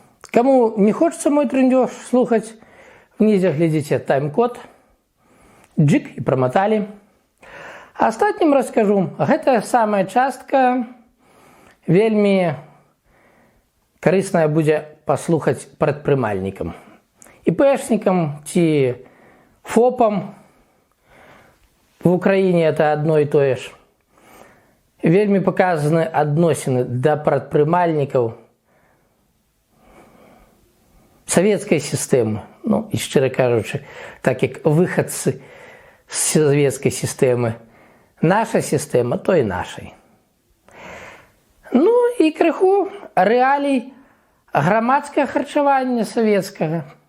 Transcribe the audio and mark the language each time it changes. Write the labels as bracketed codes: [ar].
[be] Каму [ru] не хочется [be] мой трындёж слухаць, внізе глядзіце тайм-код, джик і прамоталі. А астатнім раскажу, гэта самая частка вельмі карысная будзе паслухаць прадпрымальнікам. [ru] ИПшникам ці ФОПам в Украине это одно и то же. [be] Вельмі показаны адносіны да прадпрымальнікаў савецкай сістэмы. Ну, і шчыра кажучы, так як выхадцы з савецкай сістэмы. Наша сістэма, то і нашай. Ну, і крыху рэалій грамадскага харчавання савецкага.